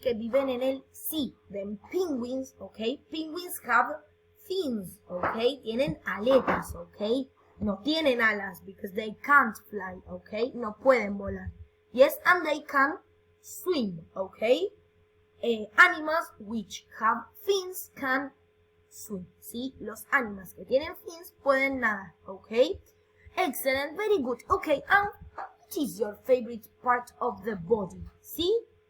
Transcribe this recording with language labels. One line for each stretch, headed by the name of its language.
Spanish: Que viven en el sea.
English: Then penguins, okay? Penguins have fins, okay?
Spanish: Tienen aletas,
English: okay?
Spanish: No tienen alas
English: because they can't fly, okay?
Spanish: No pueden volar.
English: Yes, and they can swim, okay? Animals which have fins can swim, ¿sí?
Spanish: Los animales que tienen fins pueden nadar, okay?
English: Excellent, very good. Okay, and what is your favorite part of the body? See?